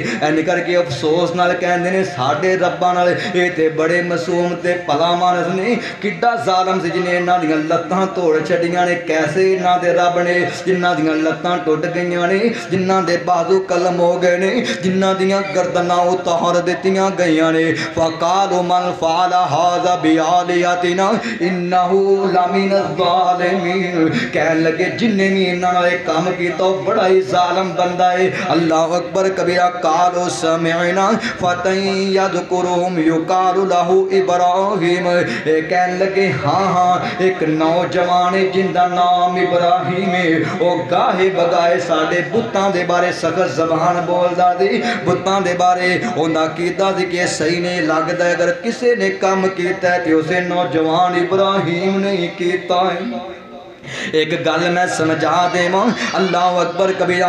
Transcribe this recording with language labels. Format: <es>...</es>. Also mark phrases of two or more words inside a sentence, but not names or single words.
<pa>ایہن کرکے افسوس نال کہندے نے ساڈے ربّاں نال اے تے بڑے معصوم تے بھلا مانس نے، کڈا ظالم سی جنہیں انہاں دیاں لتاں توڑ چھڈیاں نے. کیسے انہاں دے رب نے جنہاں دیاں لتاں ٹٹ گئیاں نے، جنہاں دے بازو قلم ہو گئے نے، جنہاں دیاں گردناں اتار دتیاں گئیاں نے.</pa> <ar>فقالوا من فعل هذا بآلهتنا إنه لمن الظالمين.</ar> <pa>کہن لگے جنہیں بھی انہاں نال کام کیتا بڑا ہی ظالم بندہ ہے.</pa> <ar>الله أكبر كبيرا. قالوا سمعنا فتى يذكرهم يقال له إبراهيم.</ar> <pa>کہن لگے ہاں ہاں اک نوجوان ہے جندا نام ابراہیم ہے. وہ گاہے بگاہے ساڈے بتاں دے بارے سخت زبان بولدا سی، بتاں دے بارے اوندا کیتا سی کہ صحیح نہیں لگدا. اگر کسی نے کام کیتا ہے تو اسے نوجوان ابراہیم نے ہی کیتا ہے. اک گل میں سمجھا دیواں.</pa> <ar>الله أكبر كبيرا.</ar>